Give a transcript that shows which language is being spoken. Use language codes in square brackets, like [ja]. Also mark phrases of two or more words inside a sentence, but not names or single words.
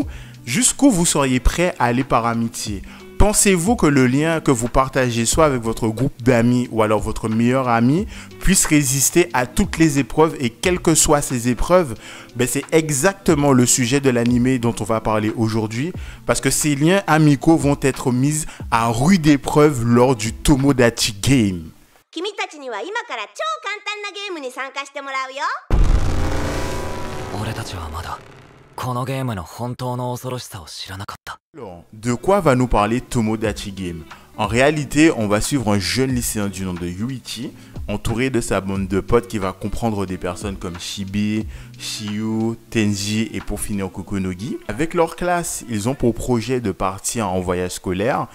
[fr] Jusqu'où vous seriez prêt à aller par amitié? Pensez-vous que le lien que vous partagez soit avec votre groupe d'amis ou alors votre meilleur ami puisse résister à toutes les épreuves et quelles que soient ces épreuves? C'est exactement le sujet de l'anime dont on va parler aujourd'hui parce que ces liens amicaux vont être mis à rude épreuve lors du Tomodachi Game. [ja] 君たちには今から超簡単なゲームに参加してもらうよ。俺たちはまだこのゲームの本当の恐ろしさを知らなかった。 [fr] Alors, de quoi va nous parler Tomodachi Game? En réalité, on va suivre un jeune lycéen du nom de Yuichi, entouré de sa bande de potes qui va comprendre des personnes comme Shibe, Shio, Tenji et pour finir Kokonogi. Avec leur classe, ils ont pour projet de partir en voyage scolaire.